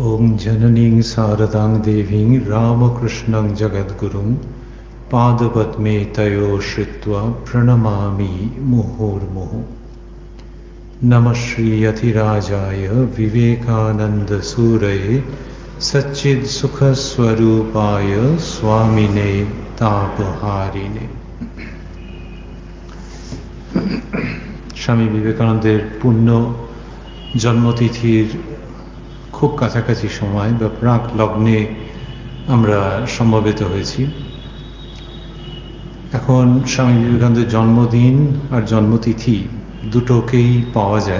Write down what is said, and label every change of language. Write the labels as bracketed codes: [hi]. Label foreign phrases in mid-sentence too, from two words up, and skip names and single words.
[sa] ओम जननीं शारदां देवीं रामकृष्णं जगद्गुरुं पादपद्मे तयो श्रित्वा प्रणमामि मुहुर्मुहुः। नमः श्रीयतिराजाय विवेकानन्दसूरये सच्चित्सुखस्वरूपाय स्वामिने तापहारिणे। [bn] স্বামী বিবেকানন্দের পূর্ণ জন্মতিথির খুব কাছাকাছি সময় বা প্রাক লগ্নে আমরা সমবেত হয়েছি। এখন স্বামী বিবেকানন্দের জন্মদিন আর জন্মতিথি দুটোকেই পাওয়া যায়।